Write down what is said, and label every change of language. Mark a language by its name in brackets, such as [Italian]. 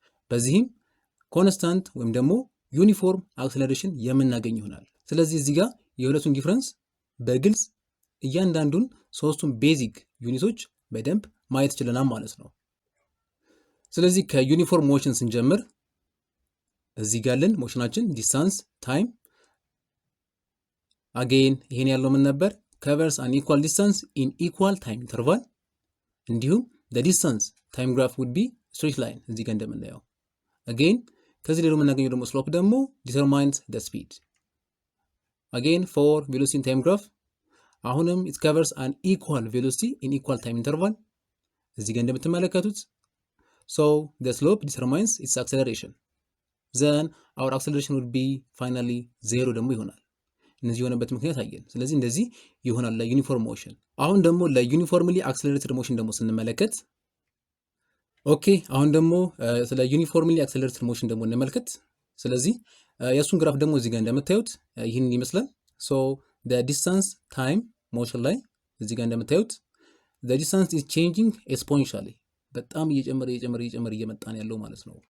[Amharic] በዚህም ኮንስታንት ወይም ደግሞ ዩኒፎርም አክሰለሬሽን የምናገኝ ይሆናል። ስለዚህ እዚህ ጋር የሁለቱን ዲፍረንስ በግልጽ እያንዳንዱን ሶስቱን ቤዚክ ዩኒቶች በደንብ ማየት ችለናል ማለት ነው። ስለዚህ ከዩኒፎርም ሞሽን ስንጀምር እዚህ ጋር ያለን ሞሽናችን ዲስታንስ ታይም አጌን ይሄን ያለው ምን ነበር? [English] covers an equal distance in equal time interval እንዲሁም the distance time graph would be straight line [Amharic] እዚህ ጋር እንደምናየው። አጌን ከዚህ ላይ የምናገኘው ደግሞ [English] slope ደግሞ determines the speed again for velocity in time graph [Amharic] አሁንም [English] it covers an equal velocity in equal time interval [Amharic] እዚህ ጋር እንደምትመለከቱት [English] the slope determines its acceleration then our acceleration would be finally 0 [Amharic] ደግሞ ይሆናል። እነዚህ የሆነበት ምክንያት አየን። ስለዚህ እንደዚህ ይሆናል ለዩኒፎርም ሞሽን። አሁን ደግሞ ለዩኒፎርምሊ አክሰለሬትድ ሞሽን ደግሞ ስንመለከት ኦኬ አሁን ደግሞ ስለ ዩኒፎርምሊ አክሰለሬትድ ሞሽን ደግሞ እንመልከት። ስለዚህ የእሱን ግራፍ ደግሞ እዚህ ጋር እንደምታዩት ይህን ይመስላል። ሶ [English] the distance time motion [Amharic] ላይ እዚህ ጋር እንደምታዩት [English] the distance is changing exponentially [Amharic] በጣም እየጨመረ እየመጣን ያለው ማለት ነው።